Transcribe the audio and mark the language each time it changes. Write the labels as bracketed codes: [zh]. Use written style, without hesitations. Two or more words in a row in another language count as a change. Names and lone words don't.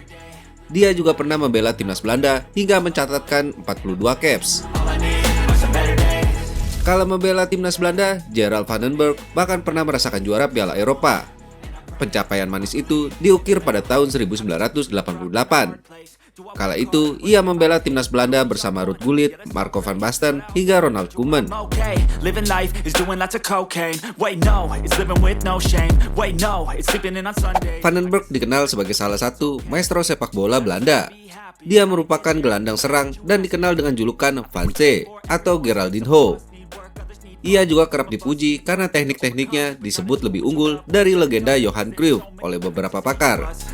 [id] Dia juga pernah membela timnas Belanda hingga mencatatkan 42 caps. Kala membela timnas Belanda, Gerald Van den Berg bahkan pernah merasakan juara Piala Eropa. Pencapaian manis itu diukir pada tahun 1988. Kala itu, ia membela timnas Belanda bersama Ruud Gullit, Marco van Basten, hingga Ronald Koeman. Van den Berg dikenal sebagai salah satu maestro sepak bola Belanda. Dia merupakan gelandang serang dan dikenal dengan julukan Van Zee atau Geraldinho. Ia juga kerap dipuji karena teknik-tekniknya disebut lebih unggul dari legenda Johan Cruyff oleh beberapa pakar.